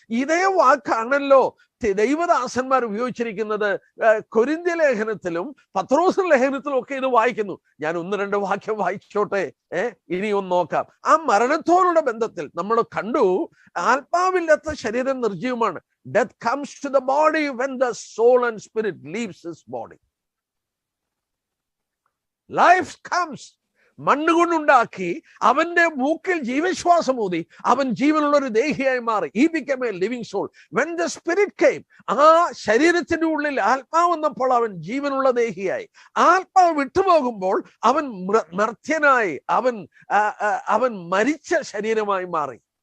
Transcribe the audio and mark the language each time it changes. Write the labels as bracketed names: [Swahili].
[Malayalam] ഇതേ വാക്കാണല്ലോ ദൈവദാസന്മാർ ഉപയോഗിച്ചിരിക്കുന്നത്. കൊരിന്ത്യ ലേഖനത്തിലും പത്രോസ് ലേഖനത്തിലും ഒക്കെ ഇത് വായിക്കുന്നു. ഞാൻ 1-2 വാക്യം വായിച്ചോട്ടെ, ഇനി ഒന്ന് നോക്കാം. ആ മരണത്തോടുള്ള ബന്ധത്തിൽ നമ്മൾ കണ്ടു, ആത്മാവില്ലാത്ത ശരീരം നിർജീവമാണ്. [English] Death comes to the body when the soul and spirit leaves his body. Life comes [Malayalam] മണ്ണുകൊണ്ടുണ്ടാക്കി അവന്റെ മൂക്കിൽ ജീവശ്വാസം ഊതി അവൻ ജീവനുള്ള ഒരു ദേഹിയായി മാറി. [English] He became a living soul. When the spirit came, [Malayalam] ആ ശരീരത്തിന്റെ ഉള്ളിൽ ആത്മാവ് വന്നപ്പോൾ അവൻ ജീവനുള്ള ദേഹിയായി. ആത്മാവ് വിട്ടുപോകുമ്പോൾ അവൻ മർത്യനായി, അവൻ മരിച്ച ശരീരമായി മാറി.